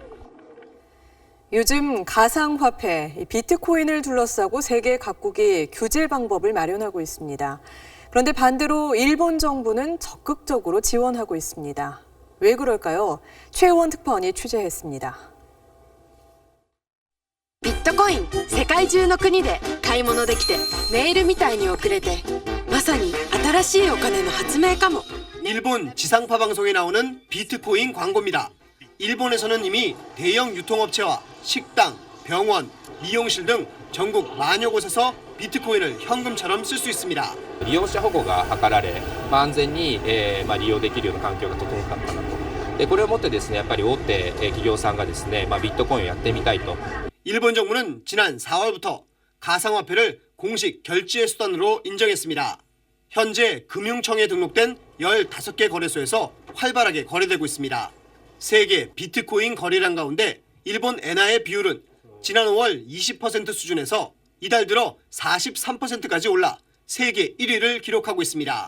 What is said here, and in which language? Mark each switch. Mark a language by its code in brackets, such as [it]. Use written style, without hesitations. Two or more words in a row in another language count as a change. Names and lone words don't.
[ko] 요즘 가상화폐, 비트코인을 둘러싸고 세계 각국이 규제 방법을 마련하고 있습니다. 그런데 반대로 일본 정부는 적극적으로 지원하고 있습니다. 왜 그럴까요? 최원 특파원이 취재했습니다. 비트코인, [ja] 世界中の国で買い物できてメールみたいに送れてまさに新しいお金の発明かも。 [ko] 일본 지상파 방송에 나오는 비트코인 광고입니다. 일본에서는 이미 대형 유통업체와 식당, 병원, 미용실 등 전국 만여 곳에서 비트코인을 현금처럼 쓸 수 있습니다. [ja] 利用者保護が図られ、安全に利用できるような環境が整ったのかなと。でこれをもってですね、やっぱり大手企業さんがですね、ビットコインをやってみたいと。 [ko] 일본 정부는 지난 4월부터 가상화폐를 공식 결제 수단으로 인정했습니다. 현재 금융청에 등록된 15개 거래소에서 활발하게 거래되고 있습니다. 세계 비트코인 거래량 가운데 일본 엔화의 비율은 지난 5월 20% 수준에서 이달 들어 43%까지 올라 세계 1위를 기록하고 있습니다.